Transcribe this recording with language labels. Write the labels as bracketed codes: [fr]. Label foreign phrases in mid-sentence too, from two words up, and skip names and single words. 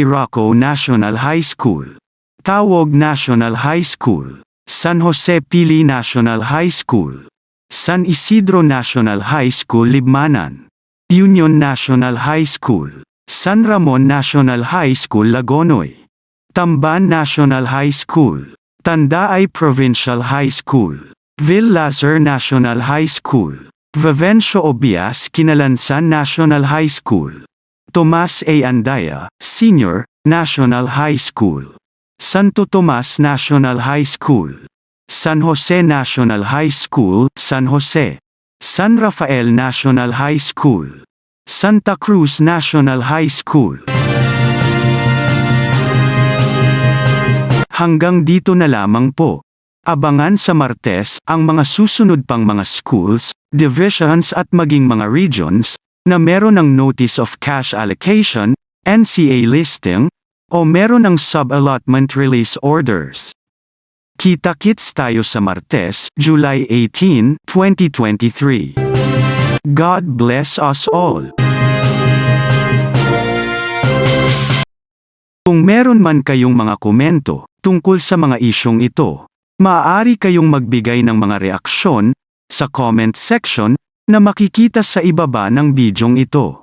[en] Rocco National High School, Tawog National High School, San Jose Pili National High School, San Isidro National High School Libmanan, Union National High School, San Ramon National High School Lagonoy, Tamban National High School, Tandaay Provincial High School, Vil-Lazar National High School, Vivencio Obias Kinalansan National High School, Tomas A. Andaya, Senior, National High School, Santo Tomas National High School, San Jose National High School, San Jose, San Rafael National High School, Santa Cruz National High School. [tl] Hanggang dito na lamang po. Abangan sa Martes ang mga susunod pang mga schools, divisions at maging mga regions na meron ng [en] Notice of Cash Allocation, NCA listing, [tl] o meron ng [en] sub-allotment release orders. [tl] Kita-kits tayo sa Martes, [en] July 18, 2023. God bless us all. [tl] Kung meron man kayong mga komento tungkol sa mga isyong ito, maaari kayong magbigay ng mga reaksyon sa [en] comment section [tl] na makikita sa ibaba ng bidyong ito.